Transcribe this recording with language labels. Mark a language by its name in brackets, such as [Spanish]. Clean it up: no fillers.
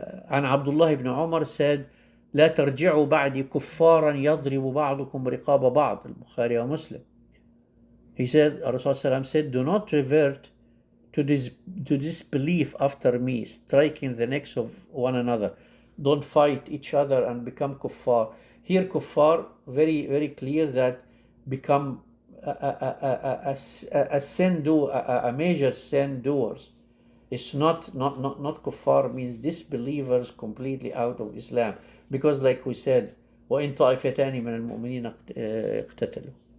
[Arabic] عن عبد الله بن عمر [English] said [Arabic] لا ترجعوا بعدي كفارا يضرب بعضكم رقاب بعض. البخاري ومسلم. [English] He said, Rasulullah said, do not revert to disbelief after me, striking the necks of one another. Don't fight each other and become kuffar. Here kuffar, very, very clear that become a sin a major sin doers. It's not kuffar means disbelievers completely out of Islam. Because like we said, [Arabic] وَإِن طَائِفَتَانِ مِنَ الْمُؤْمِنِينَ اقْتَتَلُوا.